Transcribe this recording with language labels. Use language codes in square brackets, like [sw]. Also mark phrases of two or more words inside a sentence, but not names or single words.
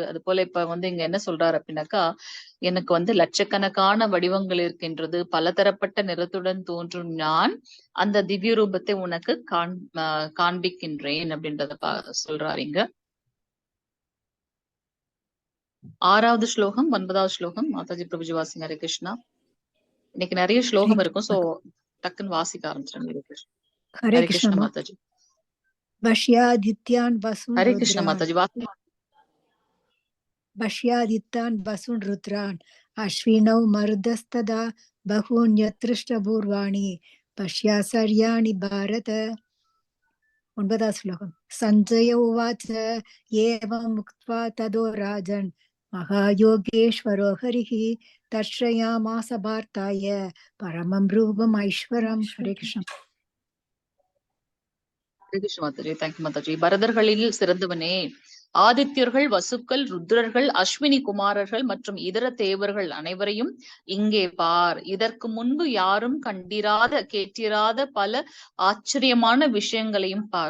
[ta] அது போல இப்ப இங்க என்ன சொல்றாரு அப்படின்னாக்கா, எனக்கு லட்சக்கணக்கான வடிவங்கள் இருக்கின்றது, பலதரப்பட்ட நிறத்துடன் தோன்றும் நான் அந்த திவ்ய ரூபத்தை உனக்கு காண்பிக்கின்றேன் அப்படின்றத சொல்றாரு இங்க. 6வது ஸ்லோகம் 9வது ஸ்லோகம் மாதாஜி பிரபுஜி வாசிங்க. ஹரே கிருஷ்ணா. இன்னைக்கு நிறைய ஸ்லோகம் இருக்கும், சோ டக்குன்னு வாசிக்க ஆரம்பிச்சிருங்க. [sa] हरे कृष्ण माताजी। वश्यादित्यान् वसुन् हरे कृष्ण माताजी। वश्यादित्यान् वसुन् रुद्रान् अश्विनौ मरुदस्तदा बहून्यत्रिष्टपूर्वाणि पश्यासर्याणि भारत। [ta] 9வது श्लोकम्। [sa] सञ्जय उवाच एवम् उक्त्वा ततो राजन् महायोगेश्वरो हरिः दर्शयामास भारताय परमं रूपम् ऐश्वरम्। हरे कृष्ण। [ta] ஹரே கிருஷ்ண மாதாஜி. தேங்க்யூ மாதாஜி. பரதர்களில் சிறந்தவனே, ஆதித்யர்கள், வசுக்கள், ருத்ரர்கள், அஸ்வினி குமாரர்கள் மற்றும் இதர தேவர்கள் அனைவரையும் இங்கே பார். இதற்கு முன்பு யாரும் கண்டிராத கேட்டிராத பல ஆச்சரியமான விஷயங்களையும் பார்.